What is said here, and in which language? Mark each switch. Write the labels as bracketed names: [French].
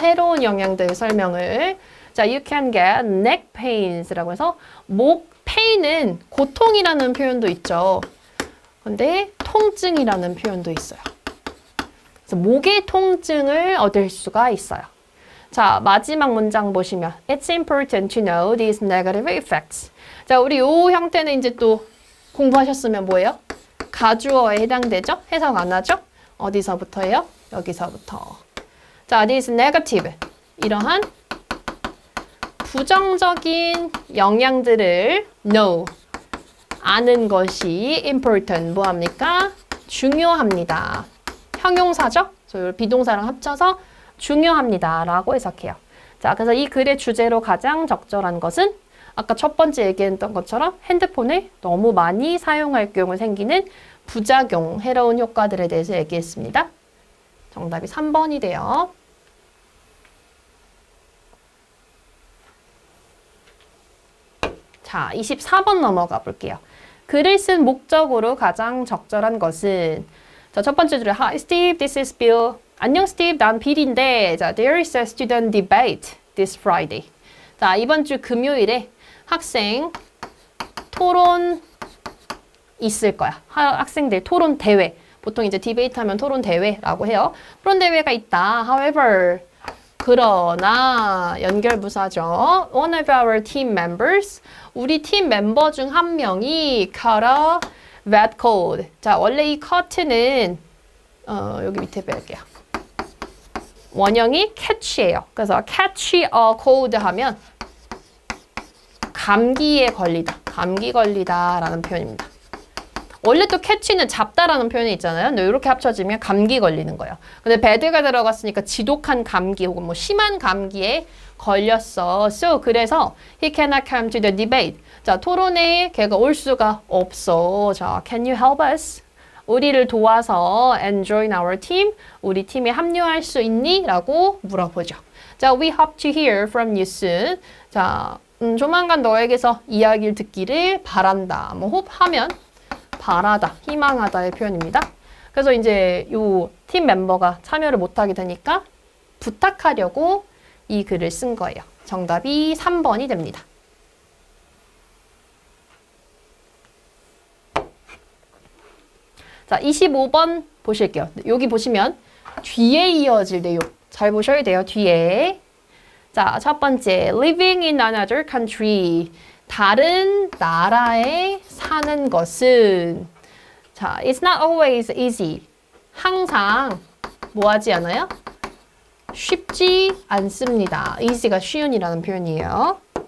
[Korean] 해로운 영향들 설명을. 자, [English] you can get neck pains [Korean] 라고 해서 목 pain은 고통이라는 표현도 있죠. 근데 통증이라는 표현도 있어요. 그래서 목의 통증을 얻을 수가 있어요. [English] 자, [Korean] 마지막 문장 보시면 [English] It's important to know these negative effects. [Korean] 자, 우리 요 형태는 이제 또 공부하셨으면 뭐예요? 가주어에 해당되죠? 해석 안 하죠? 어디서부터예요? 여기서부터. [English] 자, this negative. [Korean] 이러한 부정적인 영향들을 know. 아는 것이 important. 뭐합니까? 중요합니다. 형용사죠? 비동사랑 합쳐서 중요합니다. 라고 해석해요. 자, 그래서 이 글의 주제로 가장 적절한 것은 아까 첫 번째 얘기했던 것처럼 핸드폰을 너무 많이 사용할 경우 생기는 부작용, 해로운 효과들에 대해서 얘기했습니다. 정답이 3번이 돼요. 자, 24번 넘어가 볼게요. 글을 쓴 목적으로 가장 적절한 것은 자, 첫 번째 줄에 [English] Hi Steve, this is Bill. [Korean] 안녕 스티브, 난 빌인데 [English] 자, there is a student debate this Friday. [Korean] 자, 이번 주 금요일에 학생 토론 있을 거야. 학생들 토론 대회. 보통 이제 디베이트 하면 토론 대회라고 해요. 토론 대회가 있다. However, 그러나 연결부사죠. [English] One of our team members, [Korean] 우리 팀 멤버 중 한 명이 [English] caught a bad cold. [Korean] 자, 원래 이 caught,는 여기 밑에 뺄게요. 원형이 catch예요. 그래서 catch a cold 하면 감기에 걸리다, 감기 걸리다라는 표현입니다. 원래 또 catch는 잡다라는 표현이 있잖아요. 근데 이렇게 합쳐지면 감기 걸리는 거예요. 근데 bad가 들어갔으니까 지독한 감기 혹은 뭐 심한 감기에 걸렸어. [English] So [Korean] 그래서 [English] he cannot come to the debate. [Korean] 자, 토론에 걔가 올 수가 없어. [English] 자, can you help us? [Korean] 우리를 도와서 [English] and join our team. [Korean] 우리 팀에 합류할 수 있니? 라고 물어보죠. [English] 자, we hope to hear from you soon. [Korean] 자, 조만간 너에게서 이야기를 듣기를 바란다. 뭐 hope 하면 바라다, 희망하다의 표현입니다. 그래서 이제 요 팀 멤버가 참여를 못하게 되니까 부탁하려고 이 글을 쓴 거예요. 정답이 3번이 됩니다. 자, 25번 보실게요. 여기 보시면 뒤에 이어질 내용 잘 보셔야 돼요. 뒤에. [English] 자, [Korean] 첫 번째, [English] living in another country. [Korean] 다른 나라에 사는 것은 자, [English] it's not always easy. [Korean] 항상 뭐 하지 않아요? 쉽지 않습니다. easy가 쉬운이라는 표현이에요.